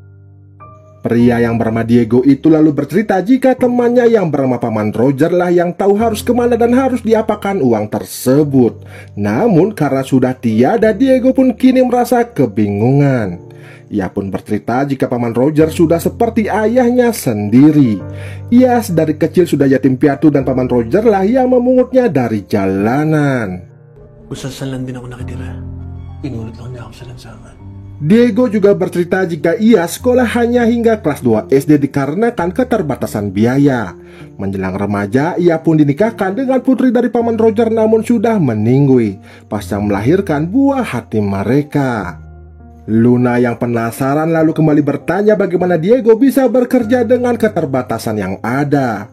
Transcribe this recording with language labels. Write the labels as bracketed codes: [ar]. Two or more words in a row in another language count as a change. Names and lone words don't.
[id] Pria yang bernama Diego itu lalu bercerita jika temannya yang bernama Paman Roger lah yang tahu harus kemana dan harus diapakan uang tersebut. Namun karena sudah tiada, Diego pun kini merasa kebingungan. Ia pun bercerita jika Paman Roger sudah seperti ayahnya sendiri. Ia dari kecil sudah yatim piatu dan Paman Roger lah yang memungutnya dari jalanan. [tl] Usasalan din ako nakitira. Inulot lang niya ako sa lansangan. [id] Diego juga bercerita jika ia sekolah hanya hingga kelas 2 SD dikarenakan keterbatasan biaya. Menjelang remaja, ia pun dinikahkan dengan putri dari Paman Roger namun sudah meninggi pasca melahirkan buah hati mereka. Luna yang penasaran lalu kembali bertanya bagaimana Diego bisa bekerja dengan keterbatasan yang ada.